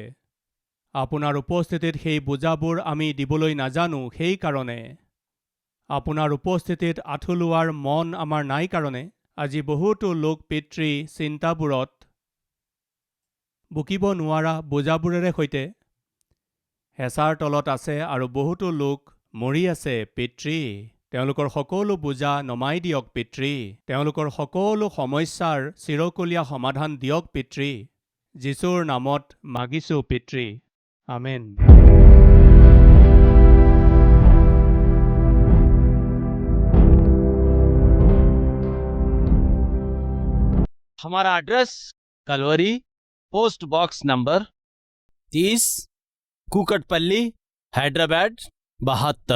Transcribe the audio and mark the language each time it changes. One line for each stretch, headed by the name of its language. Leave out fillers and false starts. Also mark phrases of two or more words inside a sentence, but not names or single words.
Assamese: আপোনাৰ উপস্থিতিত সেই বোজাবোৰ আমি দিবলৈ নাজানো, সেইকাৰণে আপোনাৰ উপস্থিতিত আঁঠু লোৱাৰ মন আমাৰ নাই কাৰণে আজি বহুতো লোক পিতৃ চিন্তাবোৰত বুকিব নোৱাৰা বোজাবোৰেৰে সৈতে হেঁচাৰ তলত আছে আৰু বহুতো লোক মৰি আছে পিতৃ। তেওঁলোকৰ সকলো বোজা নমাই দিয়ক পিতৃ। তেওঁলোকৰ সকলো সমস্যাৰ চিৰকলীয়া সমাধান দিয়ক পিতৃ। যীশুৰ নামত মাগিছোঁ পিতৃ, আমেন।
Hindi: हमारा एड्रेस कलवरी,
English: post box number
Hindi: 30, कुकटपल्ली, हैदराबाद 72।